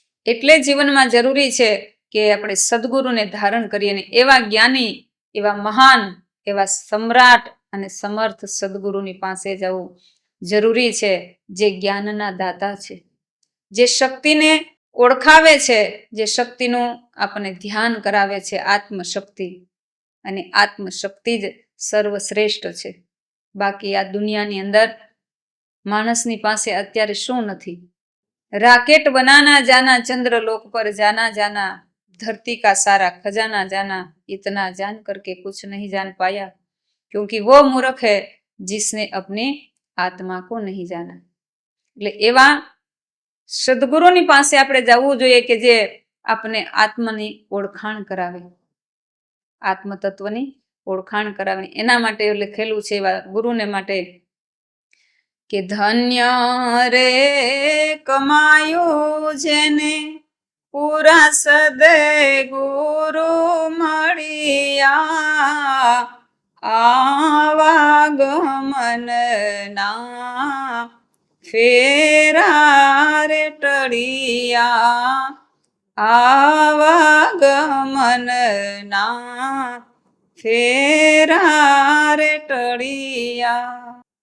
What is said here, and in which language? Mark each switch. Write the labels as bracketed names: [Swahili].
[Gujarati] એટલે જીવનમાં જરૂરી છે કે આપણે સદગુરુને ધારણ કરીએ અને એવા જ્ઞાની, એવા મહાન, એવા સમ્રાટ અને સમર્થ સદગુરુની પાસે જવું જરૂરી છે, જે જ્ઞાનના દાતા છે, જે શક્તિને ઓળખાવે છે, જે શક્તિનું આપણને ધ્યાન કરાવે છે, આત્મશક્તિ. અને આત્મશક્તિ જ સર્વશ્રેષ્ઠ છે. બાકી આ દુનિયાની અંદર માણસની પાસે અત્યારે શું નથી? [Hindi] राकेट बनाना जाना, चंद्रलोक पर जाना जाना, धरती का सारा खजाना जाना, इतना जान करके कुछ नहीं जान पाया, क्योंकि वो मूर्ख है जिसने अपनी आत्मा को नहीं जाना. [Gujarati] એટલે એવા સદગુરુની પાસે આપણે જવું જોઈએ કે જે આપણે આત્માની ઓળખાણ કરાવે, આત્મતત્વની ઓળખાણ કરાવે. એના માટે લખેલું છે એવા ગુરુને માટે કે ધન્ય રે કમાયું જેને પૂરા સદગુરુ મળ્યા, આવાગમનના ફેરા રે ટળિયા, આવાગમનના ફેરા રે ટળિયા.